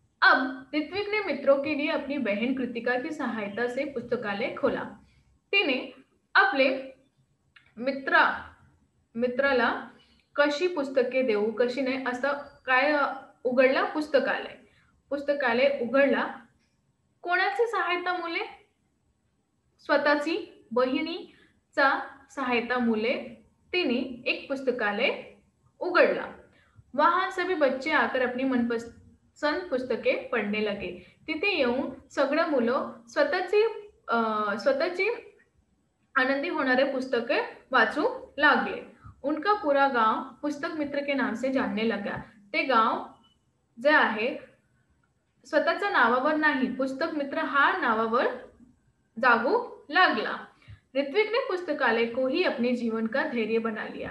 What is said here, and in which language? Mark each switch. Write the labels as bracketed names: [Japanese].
[Hindi] अब ऋत्विक ने मित्रों के लिए अपनी बहन कृतिका की सहायता से पुस्तकालय खोला. [Marathi] तिने आपले मित्राला कशी पुस्तके देऊ, कशी नाही, असं काय उघडला पुस्तकालय उघडला. कोणाची सहायता मुले? स्वतःची बहिणीचा सहायता मुले तिने एक पुस्तकालय उघडला. [Hindi] वहां सभी बच्चे आकर अपनी मनपसंद पुस्तके पढ़ने लगे. [Marathi] तिथे येऊन सगळं मुलं स्वतःची आनंदी होणारे पुस्तके वाचू लागले. [Hindi] उनका पूरा गांव पुस्तक मित्र के नाम से जानने लगा. [Marathi] ते गाव जे आहे स्वतःच्या नावावर नाही, पुस्तक मित्र हा नावावर जागू लागला. [Hindi] ऋत्विक ने पुस्तकालय को ही अपने जीवन का धैर्य बना लिया.